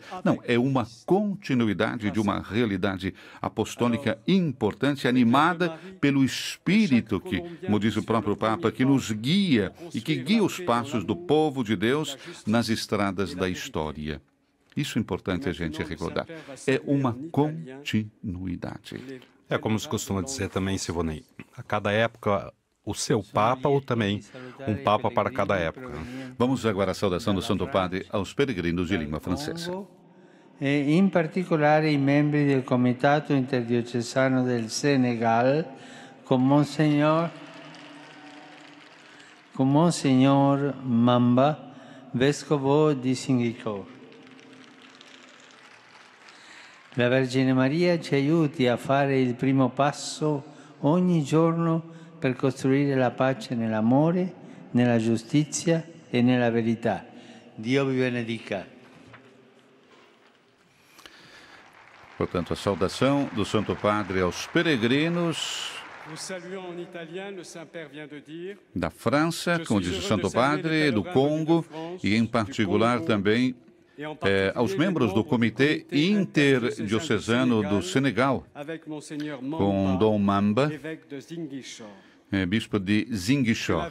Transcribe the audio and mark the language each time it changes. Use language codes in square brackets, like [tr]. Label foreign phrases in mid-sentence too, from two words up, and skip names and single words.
[pt] Não, é uma continuidade de uma realidade apostólica importante, animada pelo Espírito, que, como diz o próprio Papa, que nos guia e que guia os passos do povo de Deus nas estradas da história. Isso é importante a gente recordar. É uma continuidade. É como se costuma dizer também, Silvonei, a cada época o seu Papa ou também um Papa para cada época. Vamos agora à saudação do Santo Padre aos peregrinos de língua francesa. [it] E in particolare i membri del Comitato Interdiocesano del Senegal con Monsignor Mamba, Vescovo di Ziguinchor. La Vergine Maria ci aiuti a fare il primo passo ogni giorno per costruire la pace nell'amore, nella giustizia e nella verità. Dio vi benedica. [pt] Portanto, a saudação do Santo Padre aos peregrinos da França, como diz o Santo Padre, do Congo e, em particular, também aos membros do Comitê Interdiocesano do Senegal, com Dom Mamba, bispo de Ziguinchor.